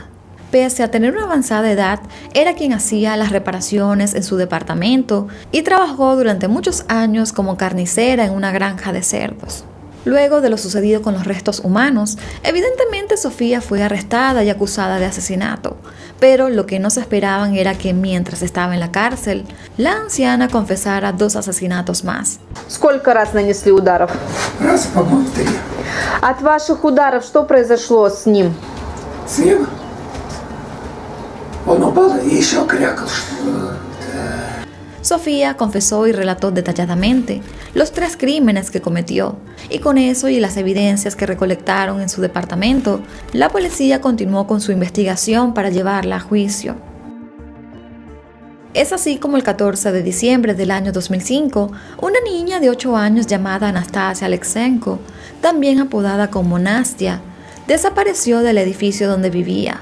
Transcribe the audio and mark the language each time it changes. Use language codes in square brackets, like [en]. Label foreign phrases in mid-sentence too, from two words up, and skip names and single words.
[es] Pese a tener una avanzada edad, era quien hacía las reparaciones en su departamento y trabajó durante muchos años como carnicera en una granja de cerdos. Luego de lo sucedido con los restos humanos, evidentemente Sofía fue arrestada y acusada de asesinato, pero lo que no se esperaban era que mientras estaba en la cárcel, la anciana confesara 2 asesinatos más. [ru] Сколько раз нанесли ударов? Раз, по-моему, 3. От ваших ударов что произошло с ним? С ним он упал и еще крякал. [es] Sofía confesó y relató detalladamente los 3 crímenes que cometió, y con eso y las evidencias que recolectaron en su departamento, la policía continuó con su investigación para llevarla a juicio. Es así como el 14 de diciembre del año 2005, una niña de 8 años llamada Anastasia Alexenko, también apodada como Nastia, desapareció del edificio donde vivía.